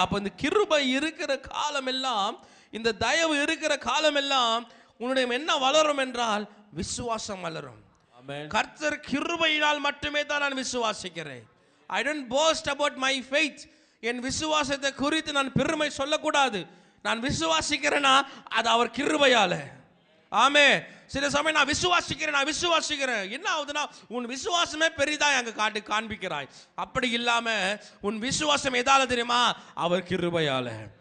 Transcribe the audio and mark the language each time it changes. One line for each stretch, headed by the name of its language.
Tamil: அப்ப இந்த கிருபை இருக்கிற காலம் எல்லாம், இந்த தயவு இருக்கிற காலம் எல்லாம் உன்னுடைய என்ன வளரும் என்றால் விசுவாசம் வளரும். கர்த்தர் கிருபையினால் மட்டுமே தான் நான் விசுவாசிக்கிறேன்.
English: I don't boast about my faith.
Tamil: என் விசுவாசத்தை குறித்து நான் பெருமை சொல்லக்கூடாது. நான் விசுவாசிக்கிறேன்னா அது அவர் கிருபையால. ஆமே. சில சமயம் நான் விசுவாசிக்கிறேன் என்ன ஆகுதுன்னா, உன் விசுவாசமே பெரிதா அங்க காண்பிக்கிறாய். அப்படி இல்லாம உன் விசுவாசம் எதால தெரியுமா? அவர் கிருபையால.